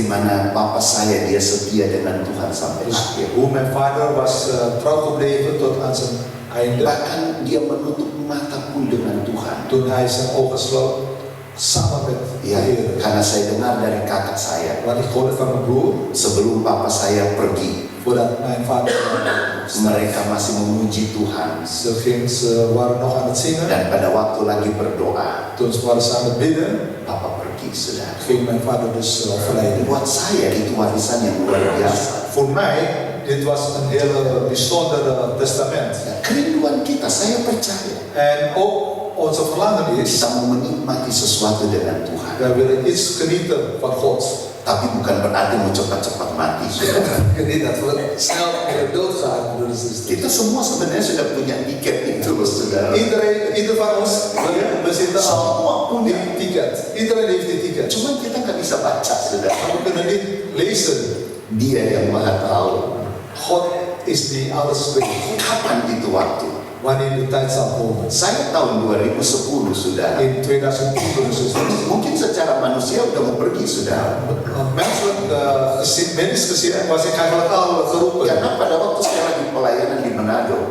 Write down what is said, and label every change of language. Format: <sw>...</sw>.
<id>di mana papa saya dia setia dengan Tuhan sampai</id> <nl>Dus</nl> <id>akhir.</id> <nl>hoe mijn vader was trouw gebleven tot aan zijn einde.</nl> <id>Bahkan dia menutup mata pun dengan Tuhan.</id> <nl>Toen hij zijn ogen sloot, samen met de</nl> <id>Ya,</id> <nl>Heer.</nl> <id>karena saya dengar dari kakak saya</id> <nl>Want ik hoorde van mijn broer,</nl> <id>sebelum papa saya pergi,</id> <nl>voordat mijn vader</nl> <id>mereka masih memuji Tuhan.</id> <nl>ze waren nog aan het zingen.</nl> <id>Dan pada waktu lagi berdoa,</id> <nl>Toen waren ze aan het bidden,</nl> <id>papa pergi sudah.</id> <nl>ging mijn vader dus overlijden.</nl> <id>Buat saya itu warisan yang luar biasa.</id> <nl>Voor mij, dit was een hele bijzondere testament.</nl> <id>Ya, kerinduan kita, saya percaya</id> <nl>En ook onze verlangen is,</nl> <id>kita mau menikmati sesuatu dengan Tuhan.</id> <nl>wij willen iets genieten van God.</nl> <id>Tapi bukan berarti mau cepat-cepat mati.</id> <nl>Niet dat we snel doodgaan, broeders en zusters.</nl> <id>Kita semua sebenarnya sudah punya tiket itu, saudara.</id> <nl>Ieder van ons, we zitten</nl> <id>Semua</id> <nl>al</nl> <id>punya.</id> <nl>die ticket. Iedereen heeft die ticket.</nl> <id>Cuman kita nggak bisa baca, saudara.</id> <nl>Maar we kunnen niet lezen.</nl> <id>Dia yang maha tahu.</id> <nl>God is die alles weet.</nl> <id>Kapan itu waktu?</id> <nl>Wanneer de tijd zal komen.</nl> <id>Saya tahun 2010, saudara.</id> <nl>In 2010, broeders en zusters.</nl> <id>Mungkin secara manusia udah mau pergi, saudara.</id> <nl>Menselijk mens gezien was ik eigenlijk al geroepen.</nl> <id>Karena pada waktu saya lagi pelayanan di Manado,</id>